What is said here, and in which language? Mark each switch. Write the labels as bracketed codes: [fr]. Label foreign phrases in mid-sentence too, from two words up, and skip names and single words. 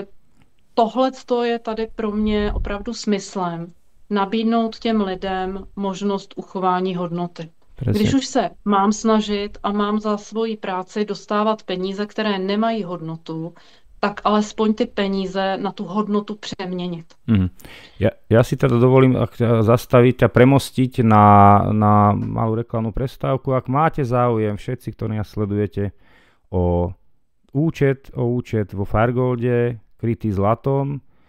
[cs] tohle je tady pro mě opravdu smyslem. Nabídnout těm lidem možnost uchování hodnoty. [sk] Presne. [cs] Když už se mám snažit a mám za svoji práci dostávat peníze, které nemají hodnotu, tak alespoň ty peníze na tú hodnotu přeměnit. [sk] Ja si teda dovolím zastaviť a premostiť na malú reklamnú prestávku. Ak máte záujem, všetci, ktorí nás sledujete, o účet vo Firegolde, krytý zlatom,